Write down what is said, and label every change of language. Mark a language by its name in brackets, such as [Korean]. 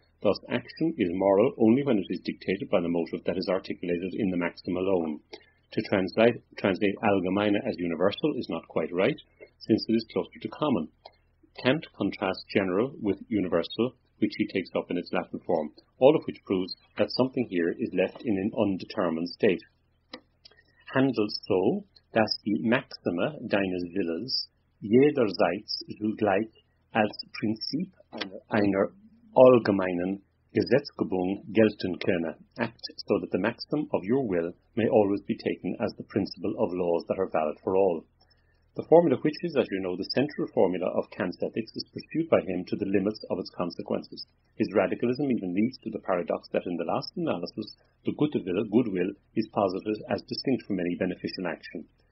[English] Thus, action is moral only when it is dictated by the motive that is articulated in the maxim alone. To translate allgemeine as universal is not quite right, since it is closer to common. Kant contrasts general with universal, which he takes up in its Latin form, all of which proves that something here is left in an undetermined state. [German] Handelt so, dass die Maxime deines Willens jederseits zugleich als Prinzip einer allgemeinen Gesetzgebung gelten könne. [English] Act so that the maxim of your will may always be taken as the principle of laws that are valid for all. The formula which is, as you know, the central formula of Kant's ethics is pursued by him to the limits of its consequences. His radicalism even leads to the paradox that in the last analysis, the goodwill is posited as distinct from any beneficial action.